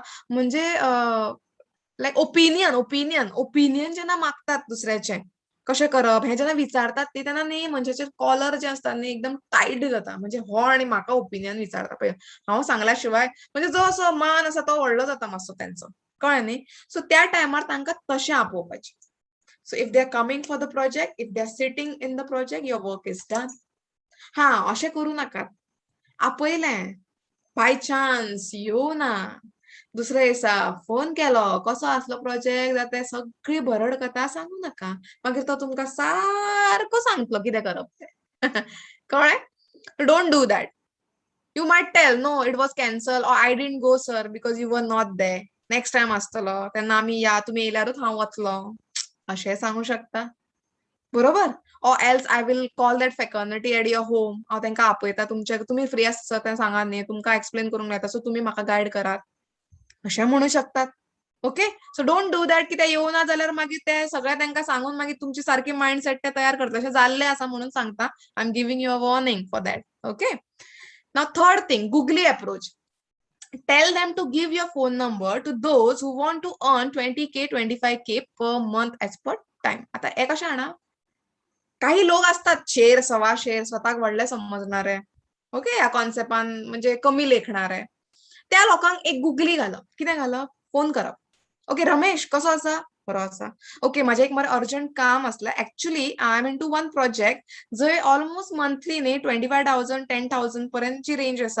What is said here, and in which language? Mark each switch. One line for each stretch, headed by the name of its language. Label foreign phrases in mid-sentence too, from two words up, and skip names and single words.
Konkani: म्हणजे लायक ओपिनियन जेन्ना मागतात दुसऱ्याचें, कशें करप हें जेन्ना विचारतात ती, तेन्ना न्ही मनशाचे कॉलर जे आसता न्ही एकदम टायट जाता. म्हणजे हो आनी म्हाका ओपिनियन विचारता पळय, हांव सांगल्या शिवाय म्हणजे जो असो मान आसा तो व्हडलो जाता मातसो तेंचो. कळ्ळें न्ही? सो त्या टायमार तांकां तशें आपोवपाचें.
English: So if they are coming for the project, if they are sitting in the project, your work is done.
Konkani: हां, अशें करूं नाकात. आपयलें,
English: by chance
Konkani: येवना, दुसऱ्या दिसा फोन केलो, कसो आसलो प्रोजेक्ट, जाल्यार ते सगळी भरड कथा सांगू नाका. मागीर तो तुमकां सारको सांगतलो कितें करप तें. कळ्ळें?
English: don't do that. You might tell, no, it was cancelled, or I didn't go, sir, because you were not there. next time
Konkani: आसतलो तेन्ना आमी या, तुमी येयल्यारूच हांव वतलों. अशें सांगू शकता. बरोबर?
English: or else I will call that फॅकर्निटी at your home.
Konkani: हांव तांकां आपयता तुमी फ्री आसता तें सांगात न्ही, तुमकां एक्सप्लेन करूंक मेळटा, सो तुमी म्हाका गायड करात. अशें म्हणू शकतात. ओके?
English: so don't do that
Konkani: की ते येवना जाल्यार मागीर ते सगळें तांकां सांगून मागीर तुमची सारकी मायंडसेट ते तयार करतले. अशें जाल्लें आसा म्हणून सांगता.
English: I am giving you a warning for that. Okay? Now third thing, googly approach. Tell them to give your phone number to those who want to earn 20K, 25K per month as per time.
Konkani: आता हे कशें जाणा, काही लोक असतात शेर, सवा शेर, स्वताक व्हडले समजणारे, ओके, ह्या कॉन्सेप्टान म्हणजे कमी लेखणारे. त्या लोकांक एक गुगली घालप. कितें घालप? फोन करप. ओके, रमेश कसो आसा? बरो आसा. ओके, म्हाजें एक मरे अर्जंट काम आसलें.
English: actually I am in to one project
Konkani: जंय
English: almost monthly
Konkani: न्ही 25,000, 10,000 पर्यंतची रेंज आसा.